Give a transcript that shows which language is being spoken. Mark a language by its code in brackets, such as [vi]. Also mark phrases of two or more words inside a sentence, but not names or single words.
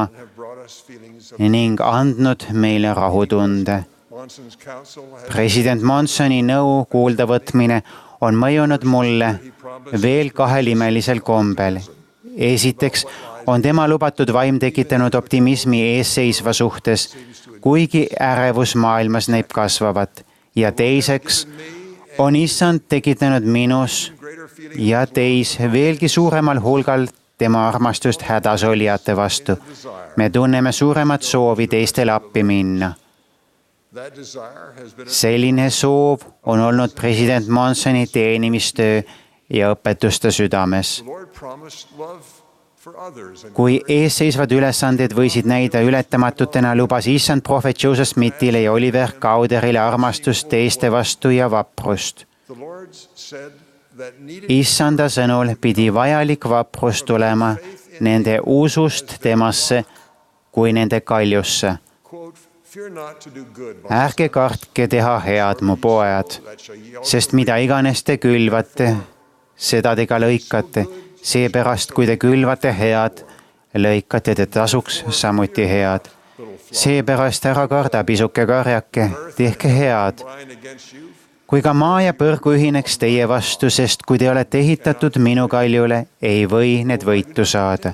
[en] have brought us feelings of [et] ning andnud meile rahutunde. [en] Monson's counsel has [et] president Monsoni nõu kuuldavõtmine on mõjunud mulle veel kahel imelisel kombel. esiteks on tema lubatud vaim tekitanud optimismi eesseisva suhtes, kuigi ärevus maailmas näib kasvavat. ja teiseks on issand tekitanud minus ja teis veelgi suuremal hulgal tema armastust hädasolijate vastu. me tunneme suuremat soovi teistele appi minna. [en] that desire has been [et] selline soov on olnud president Monsoni teenimistöö ja õpetuste südames. [en] the Lord promised love for others and [et] kui eesseisvad ülesanded võisid näida ületamatutena, lubas issand prohvet Joseph Smithile ja Oliver Cowderile armastust teiste vastu ja vaprust. [en] the Lord said that needed [et] issanda sõnul pidi vajalik vaprus tulema nende usust temasse kui nende kaljusse. [en] quote fear not to do good [et] ärge kartke teha head, mu pojad, [en] that shall yield [et] sest mida iganes te külvate, seda te ka lõikate. seepärast, kui te külvate head, lõikate te tasuks samuti head. Seepärast ära karda, pisuke karjake, tehke head. Kui ka maa ja põrgu ühineks teie vastu, sest kui te olete ehitatud minu kaljule, ei või need võitu saada.